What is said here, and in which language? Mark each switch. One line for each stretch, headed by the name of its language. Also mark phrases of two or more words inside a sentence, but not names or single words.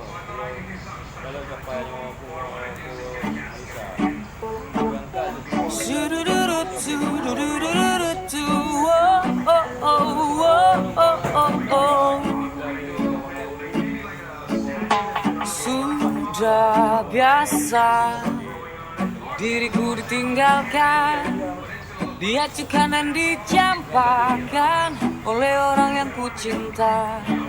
Indonesian: Kalau kapalnya bisa. Berangkat Su-du-du-du-du-du-du-du-du, oh, oh, oh, oh, oh, oh. Sudah biasa diriku ditinggalkan, diacukan dan dicampakkan oleh orang yang ku cinta.